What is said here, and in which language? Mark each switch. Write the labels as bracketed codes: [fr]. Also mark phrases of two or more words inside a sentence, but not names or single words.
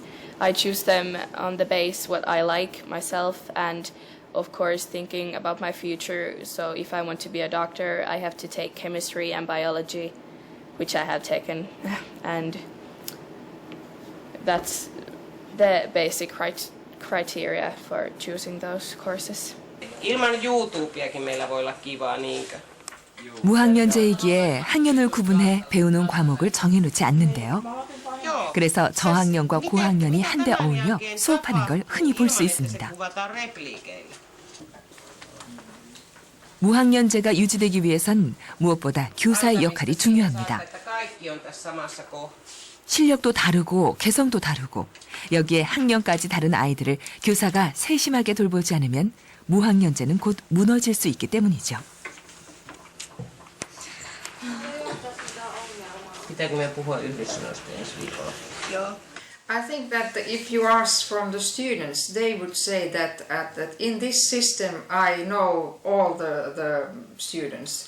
[en] I choose them on the base what I like myself, and of course thinking about my future. So if I want to be a doctor, I have to take chemistry and biology, which I have taken, and that's the basic criteria for choosing those courses. [fi] Ilman YouTubeakin meillä voi olla kivaa, niinkö? [ko] 무학년제이기에 학년을 구분해 배우는 과목을 정해놓지 않는데요. 그래서 저학년과 고학년이 한데 어울려 수업하는 걸 흔히 볼 수 있습니다. 무학년제가 유지되기 위해선 무엇보다 교사의 역할이 중요합니다. 실력도 다르고 개성도 다르고 여기에 학년까지 다른 아이들을 교사가 세심하게 돌보지 않으면 무학년제는 곧 무너질 수 있기 때문이죠. [en] I think that if you ask from the students, they would say that in this system I know all the students.